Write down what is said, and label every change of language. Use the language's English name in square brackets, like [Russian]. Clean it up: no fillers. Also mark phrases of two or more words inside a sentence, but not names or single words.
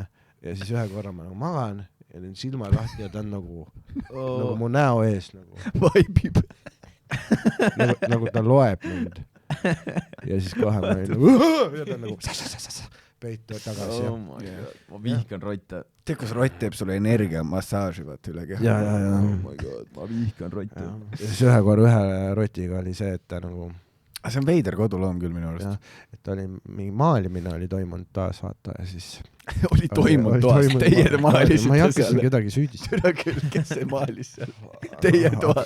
[Estonian] Ja siis ühe korra ma nagu magan ja nüüd silmad lahti ja ta on nagu mu näo ees nagu. Vaibib. Nagu ta loeb mind. Ja siis kohe ma olin nagu ja ta on nagu peitu tagasi. Ma vihkan rotte. Tead, kus rott teeb sulle energia massaaži vaata üle keha? Ja. [English] Oh my god, [Estonian] ma vihkan rotte. Ja siis ühe rotiga oli see, et ta nagu see on veider koduloom küll minu arust. et oli mingi maalimine oli toimunud taas, vaata, ja siis oli toimunud toas, teie maalisite ma ei hakka seal. siin kedagi süüdistama. Türa küll, kes see maalis seal? Teie toas.